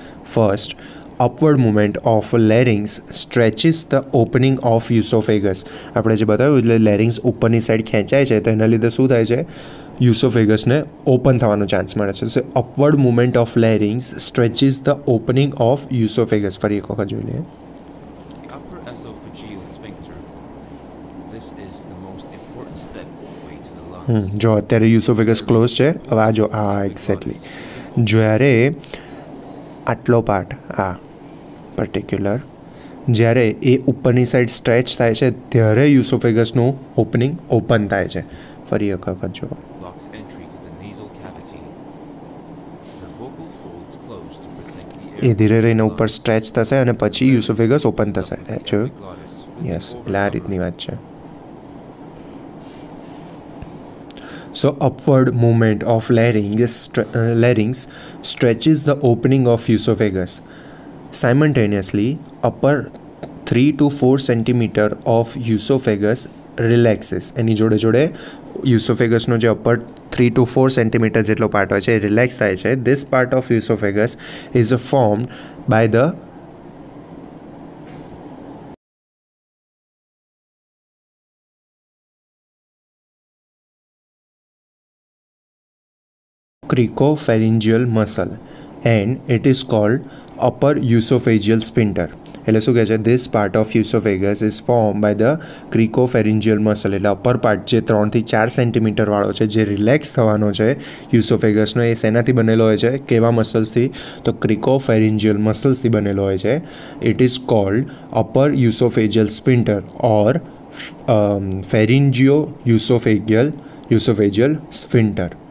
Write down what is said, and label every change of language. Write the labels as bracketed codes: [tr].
[en] First, upward movement of larynx stretches the opening of esophagus. [gu] આપણે જે બતાવ્યું એટલે લેરિંગ્સ ઉપરની સાઈડ ખેંચાય છે તો એના લીધે શું થાય છે, યુસોફેગસને ઓપન થવાનો ચાન્સ મળે છે. [en] So upward movement of larynx stretches the opening of oesophagus. [gu] ફરી એક વખત જોઈ લઈએ. [en] The upper esophageal sphincter. This is the most important step way to the lungs. [gu] જો અત્યારે યુસોફેગસ ક્લોઝ છે. હવે આ જો આ એક્ઝેક્ટલી જ્યારે આટલો પાર્ટ આ પર્ટિક્યુલર જ્યારે એ ઉપરની સાઈડ સ્ટ્રેચ થાય છે ત્યારે યુસોફેગસનું ઓપનિંગ ઓપન થાય છે. ફરી એક વખત જો [en] Blocks entry to the nasal cavity. The vocal folds close to protect the uh air. [gu] ધીરે રહીને ઉપર સ્ટ્રેચ થશે અને પછી યુસોફેગસ ઓપન થશે. જોયું? યસ, એટલે આ રીતની વાત છે. [en] So upward movement of larynx stretches the opening of esophagus. Simultaneously, upper 3 to 4 centimeter of esophagus relaxes. [gu] એની જોડે જોડે યુસોફેગસનો જે અપર 3 to 4 સેન્ટીમીટર જેટલો પાર્ટ હોય છે એ રિલેક્સ થાય છે. [en] This part of esophagus is formed by the cricopharyngeal muscle and it is called upper esophageal sphincter. [gu] એટલે શું કહે છે, [en] this part of esophagus is formed by the cricopharyngeal muscle. [gu] એટલે અપર પાર્ટ જે 3 થી 4 સેન્ટીમીટર વાળો છે જે રિલેક્સ થવાનો છે યુસોફેગસનો, એ શેનાથી બનેલો હોય છે, કેવા મસલ્સથી, તો ક્રિકોફેરિન્જિયલ મસલ્સથી બનેલો હોય છે. [en] It is called upper oesophageal sphincter or pharyngo oesophageal sphincter.